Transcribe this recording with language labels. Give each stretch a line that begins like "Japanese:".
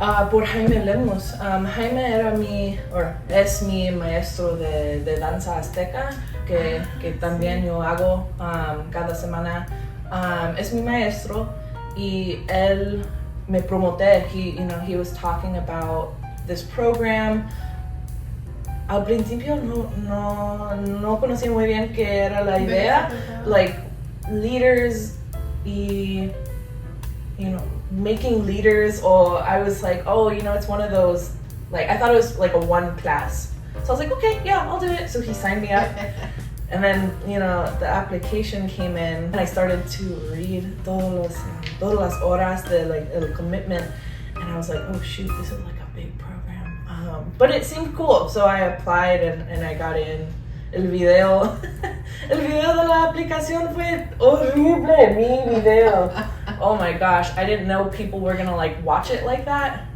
Spanish: Por Jaime Lemos. Jaime es mi maestro de danza azteca, que también yo hago cada semana. Es mi maestro y él me promoté.
English: He was talking about this program.
Spanish: Al principio no conocí muy bien qué era la idea.
English: Leaders y making leaders, or I was it's one of those, I thought it was a one class. So I was okay, yeah, I'll do it. So he signed me up. And then, the application came in and I started to read
Spanish: todas las horas de el
English: commitment. And I was oh shoot, this is a big program. But it seemed cool. So I applied and I got in.
Spanish: El video de la aplicación fue horrible, mi video.
English: Oh my gosh, I didn't know people were gonna watch it like that.